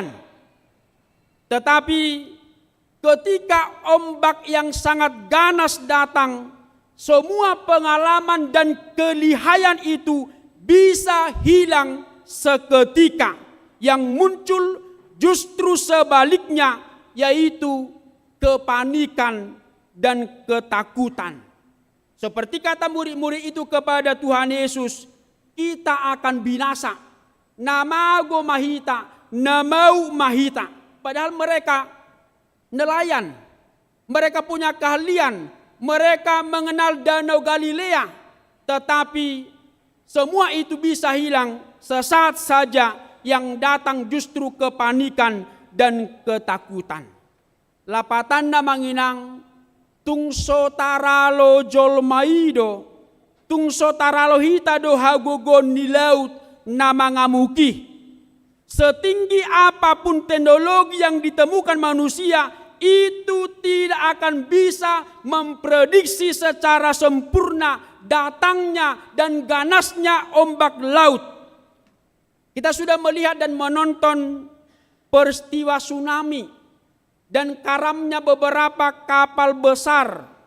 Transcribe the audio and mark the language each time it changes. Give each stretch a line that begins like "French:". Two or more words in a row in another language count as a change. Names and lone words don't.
Indonesian: Tetapi ketika ombak yang sangat ganas datang, semua pengalaman dan kelihayan itu bisa hilang seketika. Yang muncul justru sebaliknya, yaitu kepanikan dan ketakutan. Seperti kata murid-murid itu kepada Tuhan Yesus, kita akan binasa.
Batak Toba: Namago mahita, namau mahita.
Indonesian: Padahal mereka nelayan, mereka punya keahlian, mereka mengenal Danau Galilea. Tetapi semua itu bisa hilang sesaat saja yang datang justru kepanikan dan ketakutan.
Batak Toba: Lapatanda manginang tungso taralo jolmaido, tungso taralo hitado hagogon di laut nama ngamuki.
Indonesian: Setinggi apapun teknologi yang ditemukan manusia, itu tidak akan bisa memprediksi secara sempurna datangnya dan ganasnya ombak laut. Kita sudah melihat dan menonton peristiwa tsunami dan karamnya beberapa kapal besar.